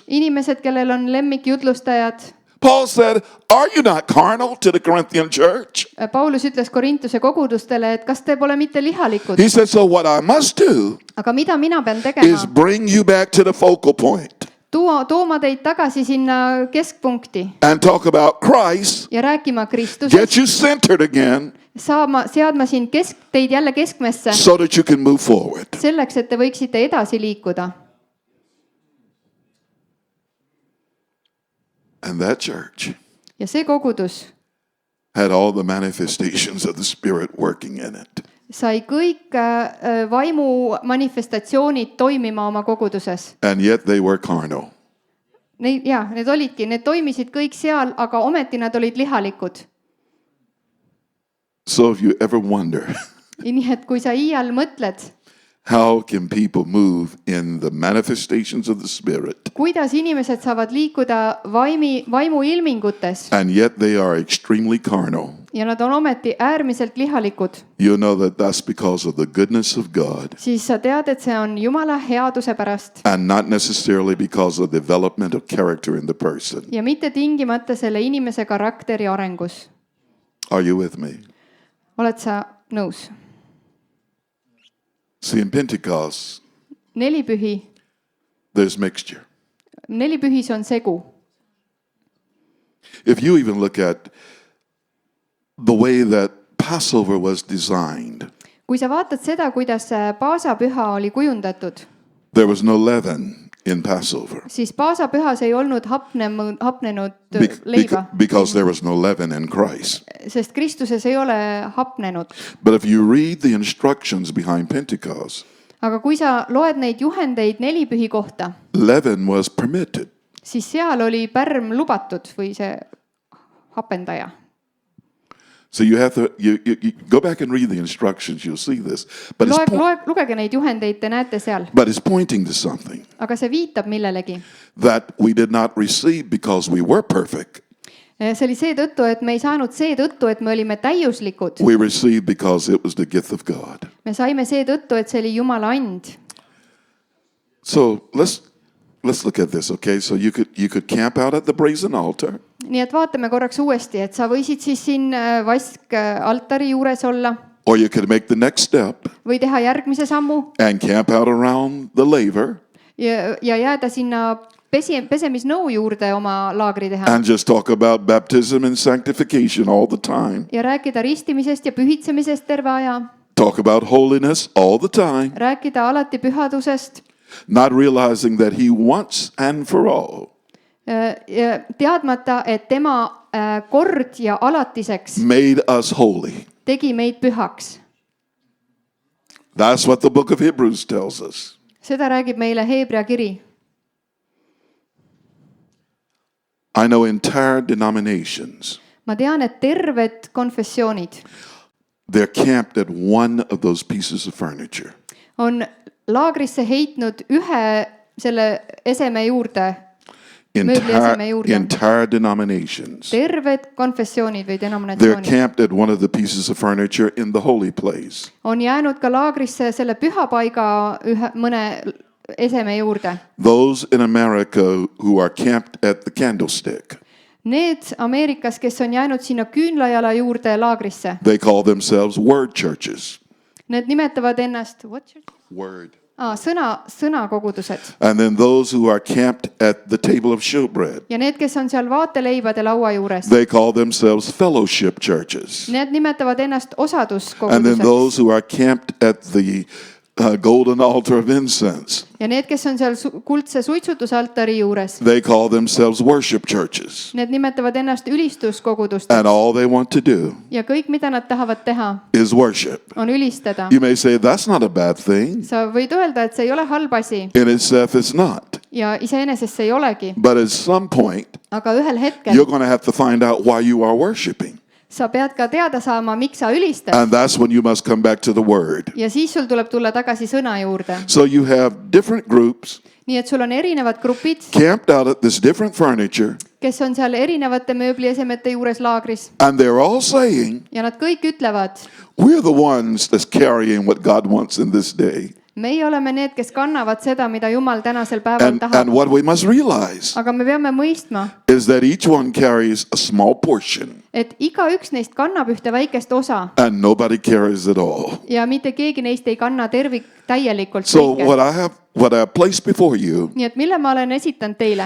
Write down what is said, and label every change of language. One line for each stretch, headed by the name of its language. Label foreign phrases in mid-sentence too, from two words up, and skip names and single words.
Estonian: inimesed, kellel on lemmikjutlustajad.
English: Paul said, are you not carnal to the Corinthian church?
Estonian: Paulus ütles Korintuse kogudustele, et kas te pole mitte lihalikud,
English: He said, so what I must do
Estonian: aga mida mina pean
English: is
Estonian: tegema?
English: bring you back to the focal point
Estonian: Tooma teid tagasi sinna keskpunkti
English: and talk about Christ,
Estonian: ja rääkima Kristusest,
English: get you centered again
Estonian: seadma siin teid jälle keskmesse,
English: so that you can move forward.
Estonian: selleks, et te võiksite edasi liikuda.
English: And that church
Estonian: Ja see kogudus
English: had all the manifestations of the Spirit working in it.
Estonian: sai kõik vaimu manifestatsioonid toimima oma koguduses.
English: And yet they were carnal.
Estonian: Need olidki, need toimisid kõik seal, aga ometi nad olid lihalikud.
English: So if you ever wonder,
Estonian: Nii et kui sa iial mõtled,
English: how can people move in the manifestations of the Spirit,
Estonian: kuidas inimesed saavad liikuda vaimu ilmingutes
English: and yet they are extremely carnal,
Estonian: ja nad on ometi äärmiselt lihalikud,
English: you know that that's because of the goodness of God
Estonian: siis sa tead, et see on Jumala headuse pärast
English: and not necessarily because of development of character in the person.
Estonian: ja mitte tingimata selle inimese karakteri arengus.
English: Are you with me?
Estonian: Oled sa nõus?
English: See, in Pentecost,
Estonian: Nelipühi,
English: there's mixture.
Estonian: nelipühis on segu.
English: If you even look at the way that Passover was designed,
Estonian: Kui sa vaatad seda, kuidas paasapüha oli kujundatud,
English: there was no leaven in Passover
Estonian: siis paasapühas ei olnud hapnenud leiba,
English: because there was no leaven in Christ.
Estonian: sest Kristuses ei ole hapnenud.
English: But if you read the instructions behind Pentecost,
Estonian: Aga kui sa loed neid juhendeid nelipühi kohta,
English: leaven was permitted.
Estonian: siis seal oli pärm lubatud või see hapendaja.
English: So you have to you go back and read the instructions, you'll see this. But
Estonian: Lugege neid juhendeid, te näete seal.
English: but it's pointing to something
Estonian: Aga see viitab millelegi.
English: that we did not receive because we were perfect.
Estonian: See oli seetõttu, et me ei saanud seetõttu, et me olime täiuslikud.
English: We received because it was the gift of God.
Estonian: Me saime seetõttu, et see oli Jumala and.
English: So let's look at this, okay? So you could camp out at the brazen altar.
Estonian: Nii et vaatame korraks uuesti, et sa võisid siis siin vaskaltari juures olla
English: Or you could make the next step
Estonian: või teha järgmise sammu
English: and camp out around the laver
Estonian: ja jääda sinna pesemisnõu juurde oma laagri teha
English: and just talk about baptism and sanctification all the time.
Estonian: ja rääkida ristimisest ja pühitsemisest terve aja,
English: Talk about holiness all the time,
Estonian: rääkida alati pühadusest,
English: not realizing that He once and for all
Estonian: teadmata, et tema kord ja alatiseks
English: made us holy.
Estonian: tegi meid pühaks.
English: That's what the book of Hebrews tells us.
Estonian: Seda räägib meile Heebrea kiri.
English: I know entire denominations,
Estonian: Ma tean, et terved konfessioonid
English: they're camped at one of those pieces of furniture.
Estonian: on laagrisse heitnud ühe selle eseme juurde,
English: Entire denominations.
Estonian: terved konfessioonid või
English: They're
Estonian: denominatsioonid
English: camped at one of the pieces of furniture in the holy place.
Estonian: on jäänud ka laagrisse selle pühapaiga mõne eseme juurde.
English: Those in America who are camped at the candlestick,
Estonian: Need Ameerikas, kes on jäänud sinna küünlajala juurde laagrisse,
English: they call themselves word churches.
Estonian: need nimetavad ennast
English: Word.
Estonian: sõnakogudused.
English: And then those who are camped at the table of showbread,
Estonian: Ja need, kes on seal vaateleibade laua juures,
English: they call themselves fellowship churches.
Estonian: need nimetavad ennast
English: And then
Estonian: osaduskoguduseks.
English: those who are camped at the golden altar of incense,
Estonian: Ja need, kes on seal kuldse suitsutusaltari juures,
English: they call themselves worship churches.
Estonian: need nimetavad ennast ülistuskogudusteks.
English: And all they want to do
Estonian: Ja kõik, mida nad tahavad teha,
English: is worship.
Estonian: on ülistada.
English: You may say that's not a bad thing.
Estonian: Sa võid öelda, et see ei ole halb asi
English: In itself, it's not.
Estonian: ja iseenesest see ei olegi,
English: But at some point,
Estonian: aga ühel hetkel
English: you're going to have to find out why you are worshiping.
Estonian: sa pead ka teada saama, miks sa ülistad.
English: And that's when you must come back to the word.
Estonian: Ja siis sul tuleb tulla tagasi sõna juurde.
English: So you have different groups
Estonian: Nii et sul on erinevad grupid,
English: camped out at this different furniture,
Estonian: kes on seal erinevate mööbliesemete juures laagris
English: and they're all saying,
Estonian: ja nad kõik ütlevad,
English: we're the ones that's carrying what God wants in this day.
Estonian: meie oleme need, kes kannavad seda, mida Jumal tänasel päeval tahab.
English: And what we must realize
Estonian: Aga me peame mõistma,
English: is that each one carries a small portion
Estonian: et igaüks neist kannab ühte väikest osa
English: and nobody carries it all.
Estonian: ja mitte keegi neist ei kanna täielikult
English: So
Estonian: kõike.
English: what I have placed before you
Estonian: Nii et mille ma olen esitanud teile,